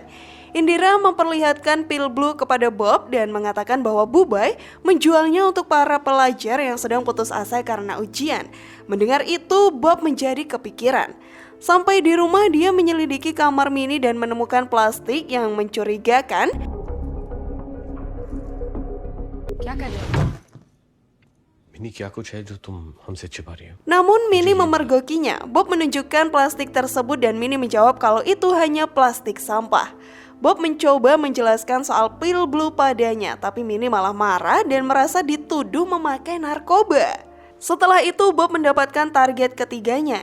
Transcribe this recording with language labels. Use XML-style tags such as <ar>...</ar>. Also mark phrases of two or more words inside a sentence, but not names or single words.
<id>Indira memperlihatkan pil blue kepada Bob dan mengatakan bahwa Bubay menjualnya untuk para pelajar yang sedang putus asa karena ujian. Mendengar itu, Bob menjadi kepikiran. Sampai di rumah, dia menyelidiki kamar Mini dan menemukan plastik yang mencurigakan.</id> <hi>मिनी क्या कुछ है जो तुम हमसे छिपा रही हो?</hi> <id>Namun Mini memergokinya. Bob menunjukkan plastik tersebut dan Mini menjawab kalau itu hanya plastik sampah. Bob mencoba menjelaskan soal pil blue padanya, tapi Mini malah marah dan merasa dituduh memakai narkoba. Setelah itu Bob mendapatkan target ketiganya.</id>